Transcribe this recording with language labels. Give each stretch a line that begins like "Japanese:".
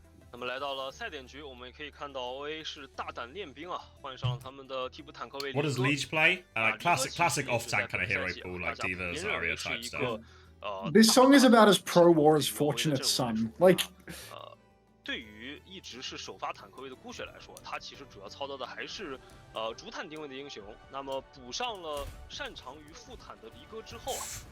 Chinese: 那么来到了赛点局，我们可以看到 OA 是大胆练兵啊，换上他们的替补坦克为。
English: What does Leech play? Classic off-tank kind of hero pool, like Diva, Zarya type stuff. This song is about as pro-war as Fortunate Son. Like.
Chinese: 对于一直是首发坦克位的孤雪来说，他其实主要操刀的还是主坦定位的英雄。那么补上了擅长于副坦的离歌之后啊